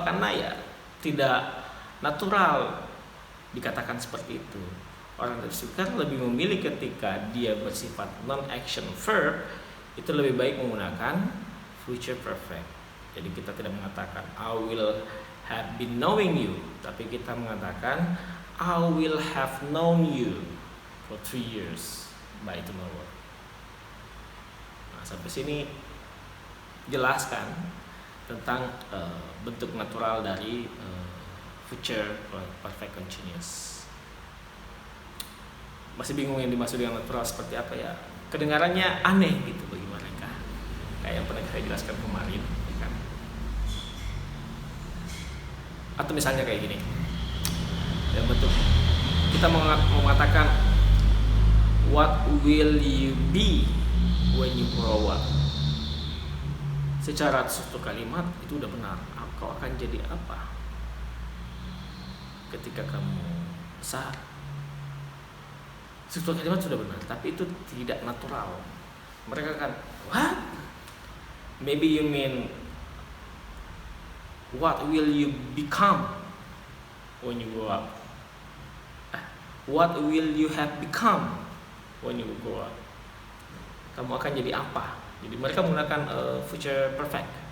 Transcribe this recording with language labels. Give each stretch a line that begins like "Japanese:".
Indonesian: Karena ya tidak natural dikatakan seperti itu. Orang native speaker lebih memilih ketika dia bersifat non-action verb itu lebih baik menggunakan future perfect. Jadi kita tidak mengatakan
English: I will have been knowing you,
Indonesian: tapi kita mengatakan
English: I will have known you for 3 years by tomorrow.
Indonesian: Nah, sampai sini jelaskan tentang bentuk natural dari future perfect continuous. Masih bingung yang dimaksud dengan natural seperti apa ya? Kedengarannya aneh gitu bagi mereka. Kayak yang pernah saya jelaskan kemarin, kan? Atau misalnya kayak gini. Ya betul. Kita mengatakan
English: what will you be when you grow up?
Indonesian: Secara suatu kalimat itu udah benar. Kau akan jadi apa ketika kamu besar? Suatu kalimat sudah benar, tapi itu tidak natural. Mereka kan, what?
English: Maybe you mean what will you become when you grow up? What will you have become when you grow up?
Indonesian: Kamu akan jadi apa? Jadi mereka menggunakan future perfect.